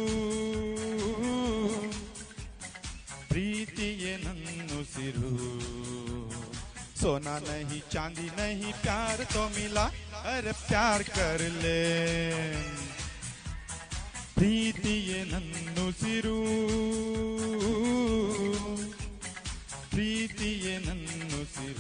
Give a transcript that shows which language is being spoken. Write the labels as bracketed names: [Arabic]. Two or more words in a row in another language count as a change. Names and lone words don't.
[Kannada] ಪ್ರೀತಿಯೇ ನನ್ನುಸಿರು. [Hindi] सोना नहीं चांदी नहीं प्यार तो मिला, अरे प्यार कर ले. [Kannada] ಪ್ರೀತಿಯೇ ನನ್ನುಸಿರು, ಪ್ರೀತಿಯೇ ನನ್ನುಸಿರು.